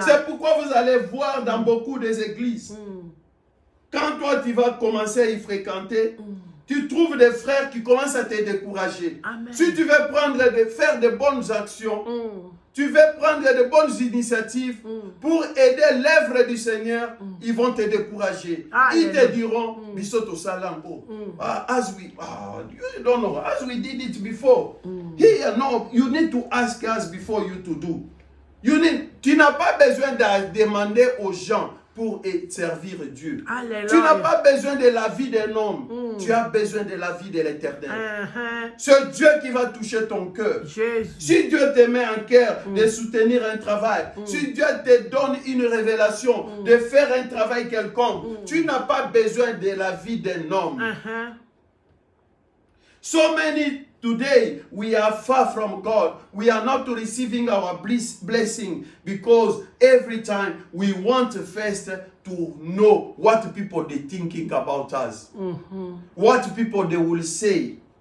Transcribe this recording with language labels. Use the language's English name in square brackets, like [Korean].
[French] C'est pourquoi vous allez voir dans beaucoup des églises, quand toi tu vas commencer à y fréquenter, tu trouves des frères qui commencent à te décourager. Amen. Si tu veux faire de bonnes actions, tu veux prendre de bonnes initiatives pour aider l'œuvre du Seigneur, ils vont te décourager. Ils te diront, [English] Bisoto Salambo, as we, you don't know, as we did it before. Here, no, you need to ask us before you to do. [French] Tu n'as pas besoin de demander aux gens pour servir Dieu. Alléluia. Tu n'as pas besoin de la vie d'un homme. Tu as besoin de la vie de l'Éternel. C'est Dieu qui va toucher ton cœur. Si Dieu te met en cœur de soutenir un travail, si Dieu te donne une révélation de faire un travail quelconque, tu n'as pas besoin de la vie d'un homme. [English] So many today, we are far from God. We are not receiving our blessing because every time we want first to know what people are thinking about us. What people they will say.